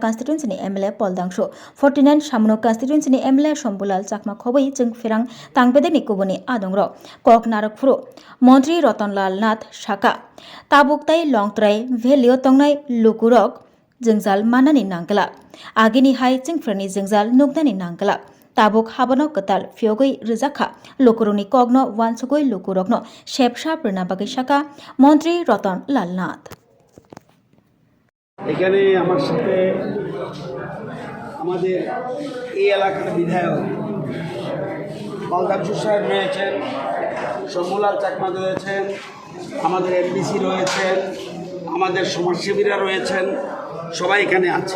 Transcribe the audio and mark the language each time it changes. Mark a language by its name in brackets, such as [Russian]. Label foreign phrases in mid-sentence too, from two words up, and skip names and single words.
[Kok Borok] constituency ni MLA Poldangsho 49 Shamuno constituency ni MLA Shombulal Chakma khoboi chung filang tangbede ni kubuni adongro kok narakfuro Mantri Ratan Lal Nath shaka tabuktai longtrai velio tongnai lukurok Jengzal manani nangkala agini hai chingfrani jengzal nugdani nangkala tabuk habano katal fiogoi rizakha lokuroni kogno wansugoi lokurokno shepsha pranabagi shaka Mantri Ratan Lal Nath [Bangla] এখানে আমার সাথে আমাদের এই এলাকার বিধায়ক পলদাংশু সাহেব রয়েছেন, শম্ভুলাল চাকমা রয়েছেন, আমাদের এমডিসি রয়েছেন, আমাদের সমাজসেবীরা রয়েছেন, সবাই এখানে আছে।